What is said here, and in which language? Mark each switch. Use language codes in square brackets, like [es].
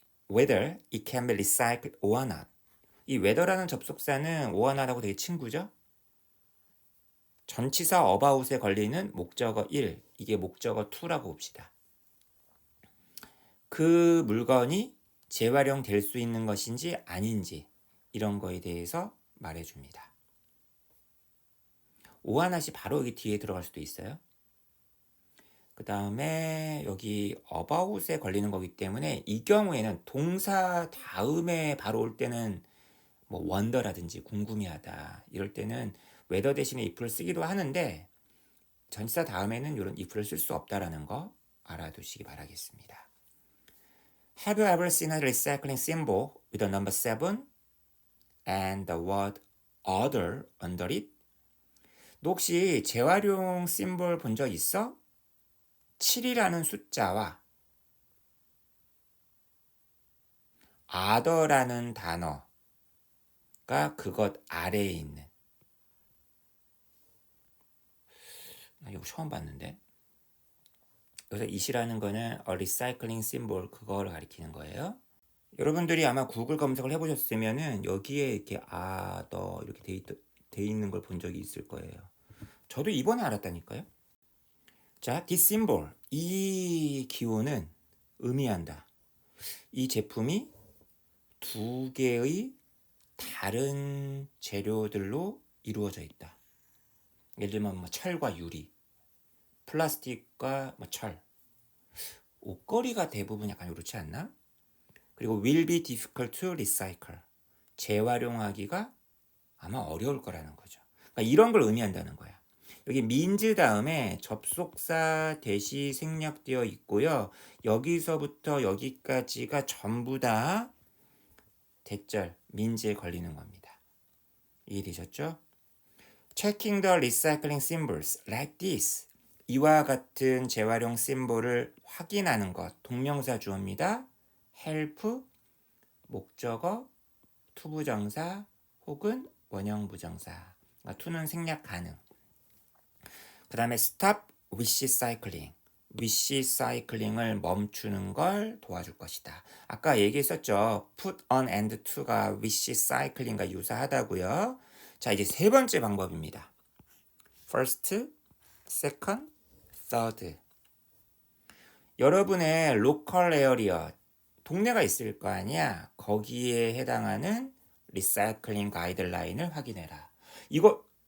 [en] Whether it can be recycled or not. [ko] 이 whether라는 접속사는 or not하고 되게 친구죠. 전치사 about에 걸리는 목적어 1. 이게 목적어 2라고 봅시다. 그 물건이 재활용될 수 있는 것인지 아닌지 이런 거에 대해서 말해줍니다. 오하낫이 바로 여기 뒤에 들어갈 수도 있어요. 그 다음에 여기 about에 걸리는 거기 때문에 이 경우에는 동사 다음에 바로 올 때는 뭐 wonder라든지 궁금해하다 이럴 때는 whether 대신에 if를 쓰기도 하는데 전치사 다음에는 이런 if를 쓸 수 없다라는 거 알아두시기 바라겠습니다. [en] Have you ever seen a recycling symbol with a number 7 and the word other under it? [ko] 너 혹시 재활용 심볼 본 적 있어? 7이라는 숫자와 other라는 단어가 그것 아래에 있는. 이거 처음 봤는데. 그래서 it이라는 거는 [en] a recycling symbol [ko] 그거를 가리키는 거예요. 여러분들이 아마 구글 검색을 해보셨으면은 여기에 이렇게 이렇게 돼 있는 걸 본 적이 있을 거예요. 저도 이번에 알았다니까요. 자, this symbol 이 기호는 의미한다. 이 제품이 두 개의 다른 재료들로 이루어져 있다. 예를 들면 뭐 철과 유리, 플라스틱과 뭐 철. 옷걸이가 대부분 약간 이렇지 않나? 그리고 [en] will be difficult to recycle. [ko] 재활용하기가 아마 어려울 거라는 거죠. 그러니까 이런 걸 의미한다는 거야. 여기 means 다음에 접속사 대시 생략되어 있고요. 여기서부터 여기까지가 전부 다 대절, means에 걸리는 겁니다. 이해되셨죠? [en] Checking the recycling symbols like this. [ko] 이와 같은 재활용 심볼을 확인하는 것. 동명사 주어입니다. help, 목적어, 투부정사 혹은 원형부정사. to는 생략 가능. 그 다음에 [en] stop wish cycling. [ko] wish cycling을 멈추는 걸 도와줄 것이다. 아까 얘기했었죠. put on and to가 wish cycling과 유사하다고요. 자, 이제 세 번째 방법입니다. [en] first, second, third. [ko] 여러분의 local area, 동네가 있을 거 아니야. 거기에 해당하는 리사이클링 가이드라인을 확인해라. 이거